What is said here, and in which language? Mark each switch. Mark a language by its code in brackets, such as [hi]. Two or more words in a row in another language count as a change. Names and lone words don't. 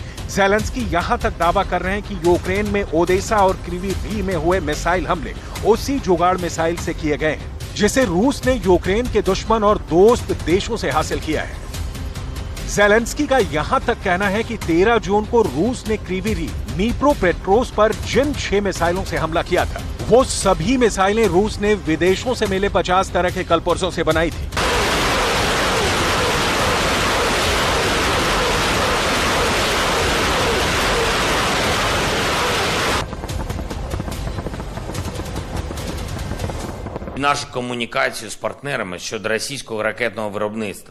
[hi] ज़ेलेंस्की यहां तक दावा कर रहे हैं कि यूक्रेन में ओडेसा और क्रीवी रीह में हुए मिसाइल हमले उसी जुगाड़ मिसाइल से किए गए हैं, जिसे रूस ने यूक्रेन के दुश्मन और दोस्त देशों से हासिल किया है। ज़ेलेंस्की का यहां तक कहना है कि 13 जून को रूस ने क्रीवी रीह, दनीप्रोपेट्रोव्स्क पर जिन 6 मिसाइलों से हमला किया था, वो सभी मिसाइलें रूस ने विदेशों से मिले 50 तरह के कलपुर्जों से बनाई थी। [uk] Нашу комунікацію з партнерами щодо російського ракетного виробництва.